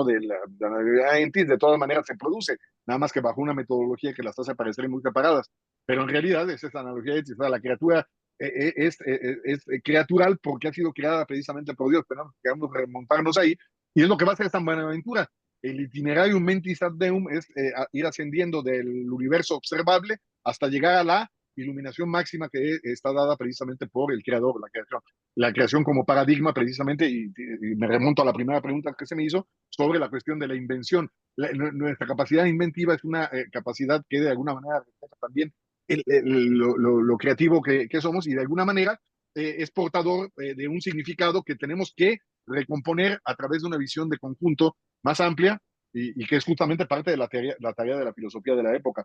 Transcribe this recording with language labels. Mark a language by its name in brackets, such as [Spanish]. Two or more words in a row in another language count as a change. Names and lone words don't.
[Latin] De la Entis, [Spanish] de todas maneras se produce, nada más que bajo una metodología que las hace parecer muy separadas. Pero en realidad es esa analogía de la criatura es criatural porque ha sido creada precisamente por Dios. Queremos remontarnos ahí, y es lo que va a hacer San Buenaventura. El itinerario [Latin] mentis ad deum [Spanish] es ir ascendiendo del universo observable hasta llegar a la iluminación máxima que está dada precisamente por el creador, la creación como paradigma precisamente, y me remonto a la primera pregunta que se me hizo sobre la cuestión de la invención. Nuestra capacidad inventiva es una capacidad que de alguna manera refleja también lo creativo que somos, y de alguna manera es portador de un significado que tenemos que recomponer a través de una visión de conjunto más amplia y que es justamente parte de la tarea de la filosofía de la época.